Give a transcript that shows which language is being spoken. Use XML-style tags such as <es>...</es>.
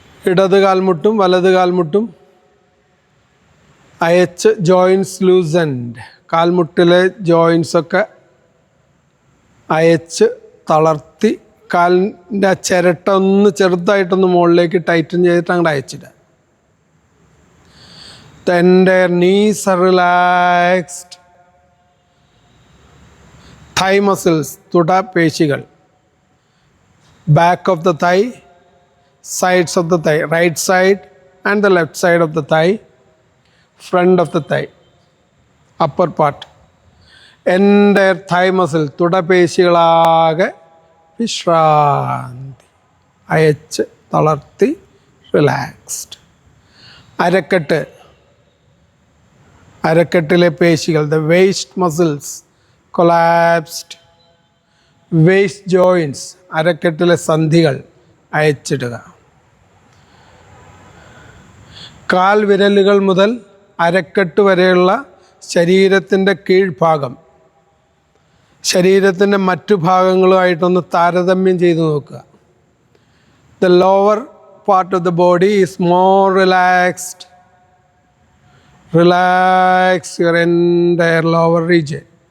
<ml>ഇടത് കാൽമുട്ടും വലത് കാൽമുട്ടും അയച്ച്</ml> <en>Joints loosened.</en> <ml>കാൽമുട്ടിലെ ജോയിൻസൊക്കെ അയച്ച് തളർത്തി കാലിൻ്റെ ആ ചിരട്ട ഒന്ന് ചെറുതായിട്ടൊന്ന് മുകളിലേക്ക് ടൈറ്റൻ ചെയ്തിട്ട് അങ്ങോട്ട് അയച്ചിടുക.</ml> <en>The entire knees are relaxed. Thigh muscles,</en> <ml>തുട പേശികൾ,</ml> <en>back of the thigh, sides of the thigh, right side and the left side of the thigh, front of the thigh, upper part. Entire thigh muscle,</en> <ml>തുട പേശികളാകെ വിശ്രാന്തി. അയച്ച് തളർത്തി relaxed. അരക്കെട്ട്, അരക്കെട്ടിലെ പേശികൾ,</ml> <en>The waist muscles collapsed. Waist joints,</en> <ml>അരക്കെട്ടിലെ സന്ധികൾ അയച്ചിടുക. കാൽ വിരലുകൾ മുതൽ അരക്കെട്ട് വരെയുള്ള ശരീരത്തിൻ്റെ കീഴ്ഭാഗം ശരീരത്തിൻ്റെ മറ്റു ഭാഗങ്ങളുമായിട്ടൊന്ന് താരതമ്യം ചെയ്ത് നോക്കുക.</ml> <en>The lower part of the body is more relaxed. Relax your entire lower region.</en>